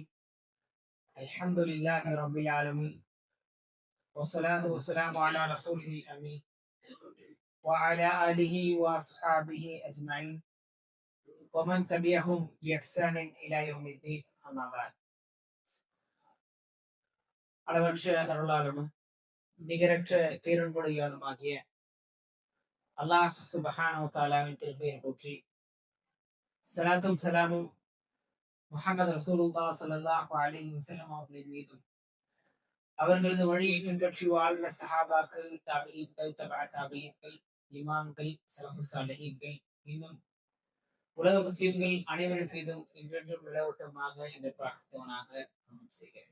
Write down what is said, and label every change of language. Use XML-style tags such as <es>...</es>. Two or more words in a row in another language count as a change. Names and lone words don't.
<ar>الحمد لله رب العالمين، والصلاة والسلام على رسوله الأمين وعلى آله وأصحابه أجمعين ومن تبعهم بإحسان إلى يوم الدين. أما بعد.</ar> <ta>அளவற்ற அருளாளனும் நிகரற்ற பேரன்புடையானுமாகிய அல்லாஹ்</ta> <ar>سبحانه وتعالى</ar> <ta>திருப்பெயரை போற்றி ஸலாத்தும் ஸலாமும் முஹம்மது</ta> <ar>رسول الله صلى الله عليه وسلم</ar> <ta>அவர்களின் மீதும் அவர்களது வழியை பின்பற்றி வாழ்ந்த சஹாபாக்கள், தாபிஈன்கள், தபா தாபிஈன்கள், இமாம்கள்,</ta> <ar>سلف صالحين,</ar> <ta>இன்னும் உலக முஸ்லிம்கள் அனைவரின் மீதும் என்றென்றும் நிலவட்டமாக என்று பிரார்த்தனாக செய்கிறேன்.</ta>